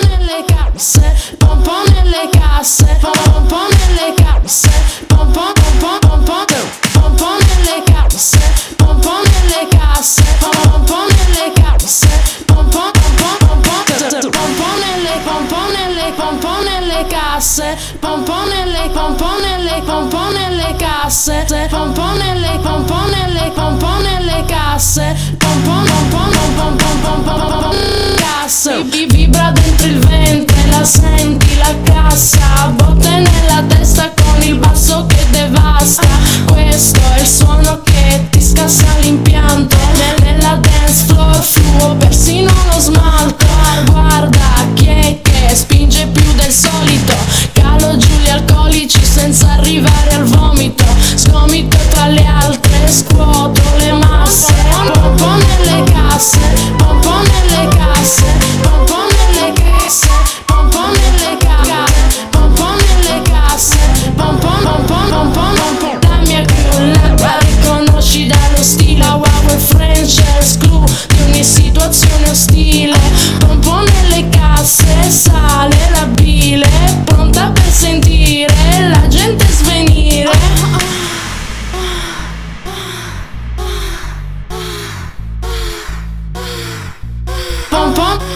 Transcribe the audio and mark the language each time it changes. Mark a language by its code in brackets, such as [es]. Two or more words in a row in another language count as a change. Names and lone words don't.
[it] nelle casse, pom pom nelle casse, pom pom nelle casse, pom pom pom pom pom pom pom nelle casse, pom pom nelle casse, pom pom nelle casse, pom pom pom pom pom nelle pom pom nelle casse, pom pom nelle casse, pom pom nelle casse, pom pom casse. Vibra dentro il ventre, la senti la cassa, botte nella testa con il basso che devasta. Questo è il suono che ti scassa l'impianto, nella [en] dance floor [it] fluo persino lo smalto. Guarda chi è che spinge più del solito, calo giù gli alcolici senza arrivare al vomito. Sgomito tra le altre, scuoto le masse, pom pom nelle casse, pom pom nelle casse, pom pom nelle casse, pom pom nelle casse, pom pom nelle casse, pom pom pom pom. La mia crew la riconosci dallo stile, wow e [en] French crew [it] di ogni situazione ostile. Pom pom nelle casse, sale la bile, pronta per sentire la gente svenire. Pom pom.